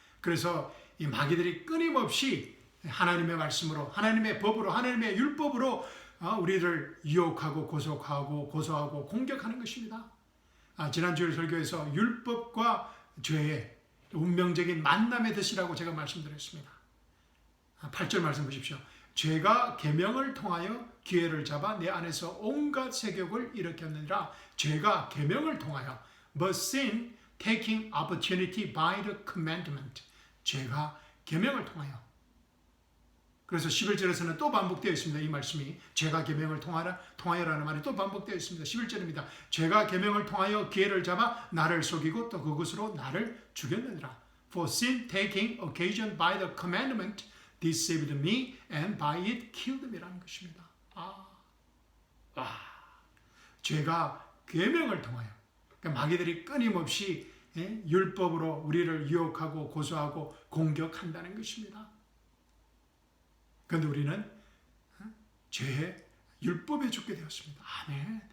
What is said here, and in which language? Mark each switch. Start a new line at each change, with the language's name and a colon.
Korean: 그래서 이 마귀들이 끊임없이 하나님의 말씀으로, 하나님의 법으로, 하나님의 율법으로 우리를 유혹하고 고소하고 공격하는 것입니다. 지난주에 설교에서 율법과 죄의 운명적인 만남의 덫이라고 제가 말씀드렸습니다. 8절 말씀 보십시오. 죄가 계명을 통하여 기회를 잡아 내 안에서 온갖 세욕을 일으켰느니라. 죄가 계명을 통하여
English: But sin taking opportunity by the commandment.
Korean: 죄가 계명을 통하여. 그래서 11절에서는 또 반복되어 있습니다. 이 말씀이 죄가 계명을 통하여라는 말이 또 반복되어 있습니다. 11절입니다. 죄가 계명을 통하여 기회를 잡아 나를 속이고 또 그것으로 나를 죽였느니라.
English: For sin taking occasion by the commandment deceived me and by it killed me라는 것입니다.
Korean: 죄가 계명을 통하여, 그러니까 마귀들이 끊임없이 율법으로 우리를 유혹하고 고소하고 공격한다는 것입니다. 그런데 우리는 죄의 율법에 죽게 되었습니다. 아멘.